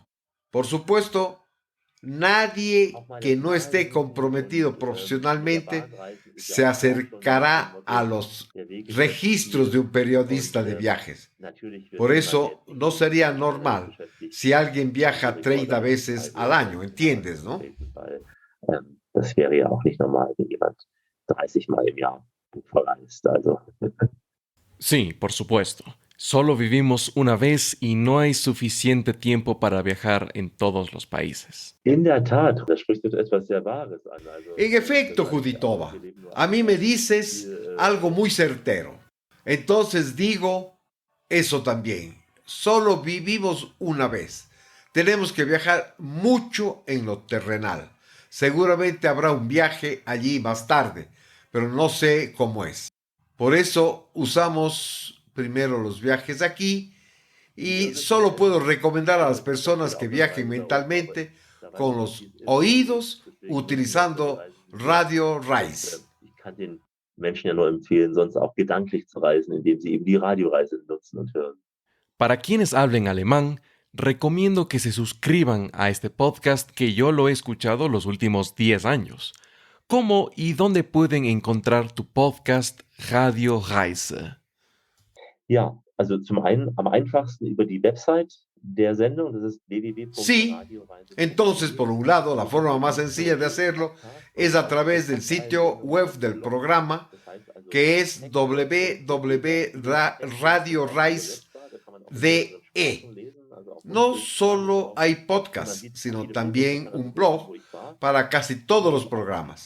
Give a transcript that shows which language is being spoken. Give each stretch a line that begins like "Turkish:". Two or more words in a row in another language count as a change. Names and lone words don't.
Spanish: Por supuesto, nadie que no esté comprometido profesionalmente se acercará a los registros de un periodista de viajes. Por eso no sería normal si alguien viaja 30 veces al año, ¿entiendes, no?
German: Das wäre ja auch nicht normal, wenn jemand 30 Mal im Jahr verreist. Also.
Spanish: Sí, por supuesto. Solo vivimos una vez y no hay suficiente tiempo para viajar en todos los países.
German: In der Tat, da sprichst du etwas sehr Wahres an.
Spanish: En efecto, Juditova, a mí me dices algo muy certero. Entonces digo eso también. Solo vivimos una vez. Tenemos que viajar mucho en lo terrenal. Seguramente habrá un viaje allí más tarde, pero no sé cómo es. Por eso usamos primero los viajes aquí y solo puedo recomendar a las personas que viajen mentalmente con los oídos utilizando Radio Reis.
German: Ich kann den Menschen ja nur empfehlen, sonst auch gedanklich zu reisen, indem sie eben die Radioreise nutzen und hören.
Spanish: Para quienes hablen alemán, recomiendo que se suscriban a este podcast que yo lo he escuchado los últimos 10 años. ¿Cómo y dónde pueden encontrar tu podcast Radio Reise?
German: Ja, also zum einen am einfachsten über die Website der Sendung, das ist
Spanish: Sí, entonces por un lado la forma más sencilla de hacerlo es a través del sitio web del programa, que es www.radioreis.de. No solo hay podcasts, sino también un blog para casi todos los programas.